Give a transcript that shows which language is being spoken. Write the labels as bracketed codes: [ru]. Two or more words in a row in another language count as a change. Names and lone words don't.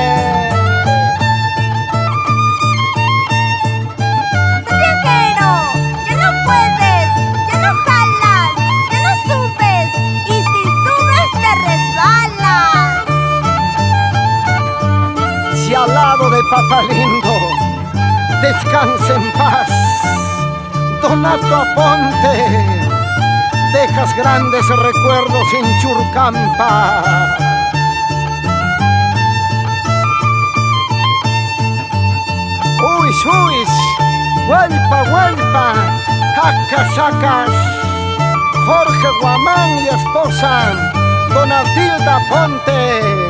[es] Santiaguero, ya no puedes, ya no jalas, ya no subes, y si subes te resbalas. Si al lado de Papalindo, descansa en paz, Donato Aponte. Dejas grandes recuerdos en Churcampa. Uis, uis, huelpa, huelpa, jacas, Jorge Guamán y esposa, Donatilda Ponte.